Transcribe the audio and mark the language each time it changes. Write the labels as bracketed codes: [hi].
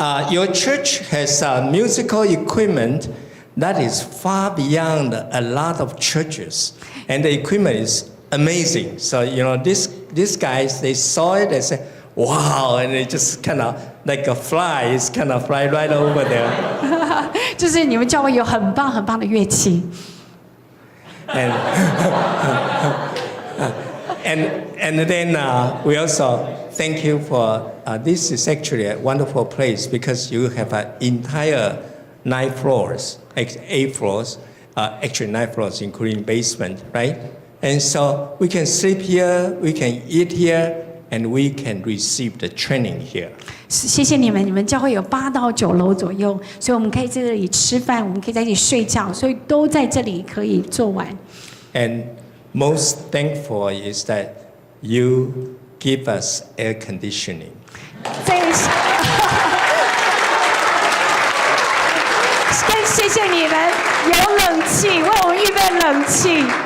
[en] Your church has musical equipment that is far beyond a lot of churches. And the equipment is amazing. So, these guys, they saw it, they said, wow, and they just kind of, like a fly, is kind of fly right over there. [zh] 就是你们教会有很棒很棒的乐器。 [en] And, and then we also thank you for, this is actually a wonderful place because you have an entire 9 floors, 8 floors, actually 9 floors including basement, right? And so we can sleep here, we can eat here, and we can receive the training here. [zh] 谢谢你们，你们教会有8到9楼左右，所以我们可以在这里吃饭，我们可以在这里睡觉，所以都在这里可以做完。 [en] And most thankful is that you give us air conditioning. [zh] 更谢谢你们有冷气，为我们预备冷气。